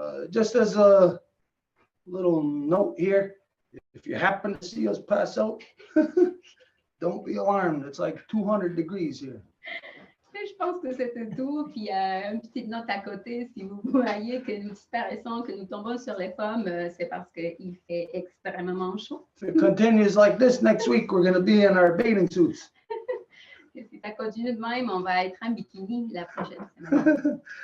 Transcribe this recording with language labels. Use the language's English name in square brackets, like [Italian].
[English] Just as a little note here, if you happen to see us pass out, don't be alarmed. It's like 200 degrees here. [French] Je pense que c'était tout. Puis une petite note à côté, si vous voyez que nous disparaissons, que nous tombons sur les pommes, c'est parce qu'il fait extrêmement chaud. [English] If it continues like this next week, we're going to be in our bathing suits. [French] Et si ça continue de même, on va être en bikini la prochaine semaine.